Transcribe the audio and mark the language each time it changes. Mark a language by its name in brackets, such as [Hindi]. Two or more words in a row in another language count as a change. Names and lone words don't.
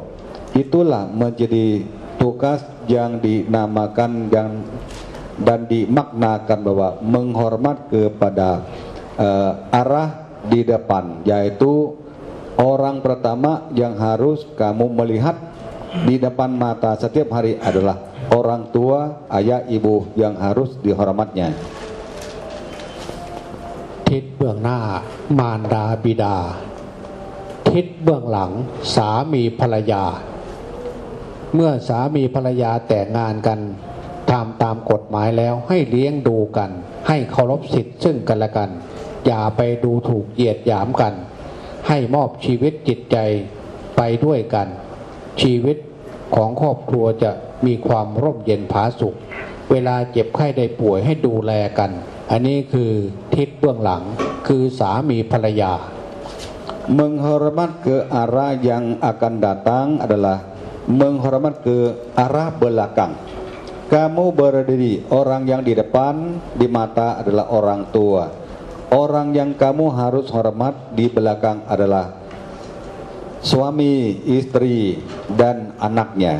[Indonesian] Itulah menjadi tugas yang dinamakan dan dimaknakan bahwa menghormat kepada arah di depan, yaitu orang pertama yang harus kamu melihat di depan mata setiap hari adalah orang tua, ayah, ibu yang harus dihormatnya. [Thai] ทิศเบื้องหน้ามารดาบิดาทิศเบื้องหลังสามีภรรยาเมื่อสามีภรรยาแต่งงานกัน ตามกฎหมายแล้วให้เลี้ยงดูกันให้เคารพสิทธิ์ซึ่งกันและกันอย่าไปดูถูกเหยียดหยามกันให้มอบชีวิตจิตใจไปด้วยกันชีวิตของครอบครัวจะมีความร่มเย็นผาสุขเวลาเจ็บไข้ได้ป่วยให้ดูแลกันอันนี้คือทิศเบื้องหลังคือสามีภรรยา [Indonesian] Menghormat ke arah yang akan datang adalah menghormat ke arah belakang. Kamu berdiri, orang yang di depan di mata adalah orang tua. Orang yang kamu harus hormat di belakang adalah suami, istri, dan anaknya.